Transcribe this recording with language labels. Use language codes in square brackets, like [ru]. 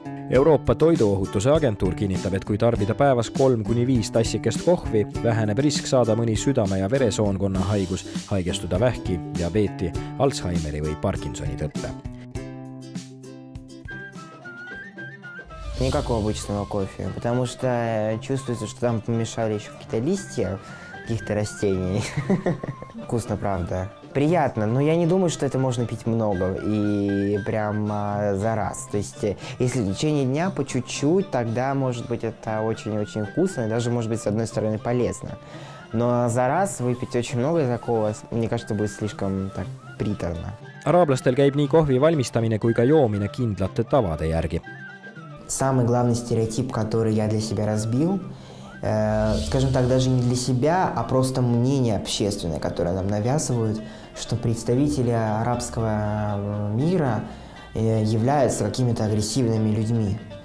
[et] Euroopa Toiduohutuse agentuur kinnitab, et kui tarbida päevas 3-5 tassikest kohvi, väheneb risk saada mõni südame- ja veresoonkonna haigus, haigestuda vähki, diabeeti, Alzheimeri või Parkinsoni tõppe. [ru] Не как у обычного кофе, потому что чувствуется, что там помешали еще какие-то листья, каких-то растений. Вкусно, правда. Приятно, но я не думаю, что это можно пить много и прям за раз. То есть, если в течение дня по чуть-чуть, тогда, может быть, это очень-очень вкусно и даже, может быть, с одной стороны полезно. Но за раз выпить очень много такого, мне кажется, будет слишком так приторно. [et] Araablastel käib nii kohvi valmistamine kui ka joomine kindlate tavade järgi. [ru] Самый главный стереотип, который я для себя разбил, скажем так, даже не для себя, а просто мнение общественное, которое нам навязывают, что представители арабского мира являются какими-то агрессивными людьми.